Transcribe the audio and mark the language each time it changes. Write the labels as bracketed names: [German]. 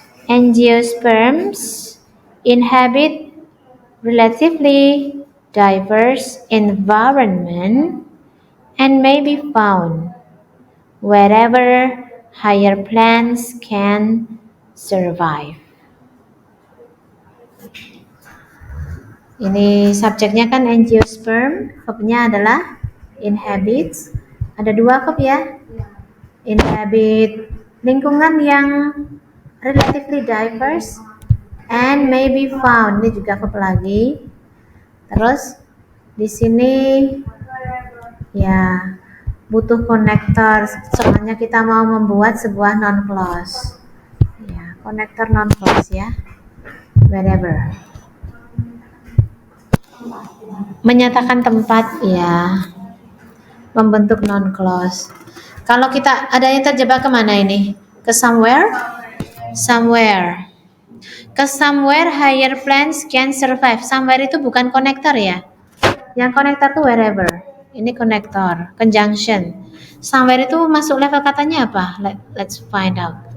[English] Angiosperms inhabit relatively diverse environment and may be found wherever higher plants can survive. [Indonesian] Ini subjeknya kan angiosperm, verbnya adalah inhabits. Ada 2 verb ya. Inhabit lingkungan yang relatively diverse [English] and may be found, [Indonesian] ini juga verb lagi. Terus di sini ya butuh konektor, soalnya kita mau membuat sebuah non clause. Ya, konektor non clause ya. Wherever. Menyatakan tempat ya. Membentuk non clause. Kalau kita ada yang terjebak kemana ini? Ke somewhere? Somewhere. [English] Ke somewhere higher plants can survive. [Indonesian] Somewhere itu bukan konektor ya. Yang konektor itu wherever. Ini konektor, conjunction. Somewhere itu masuk level katanya apa? [English] Let's find out.